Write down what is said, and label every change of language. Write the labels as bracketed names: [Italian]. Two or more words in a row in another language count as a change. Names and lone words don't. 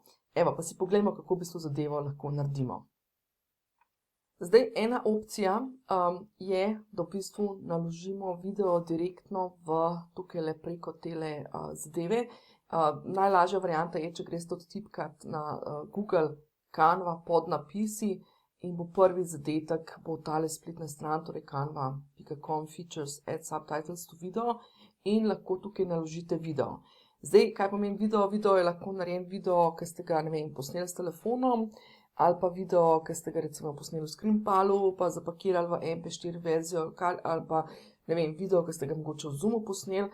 [Slovenian] Evo, pa si poglejmo, kako v bistvu zadevo lahko naredimo. Zdaj, ena opcija je, da v bistvu naložimo video direktno tukajle preko tele zadeve. Najlažja varianta je, če greste odtipkat na Google Canva podnapisi, in bo prvi zadetek, bo tale spletna stran, torej [English] canva.com features add subtitles to video [Slovenian] in lahko tukaj naložite video. Zdaj, kaj pomeni video? Video je lahko narejen video, ki ste ga, ne vem, posneli s telefonom, ali pa video, ki ste ga recimo posneli v Screenpalu, pa zapakirali v MP4 verzijo, ali pa, ne vem, video, ki ste ga mogoče v Zoomu posneli.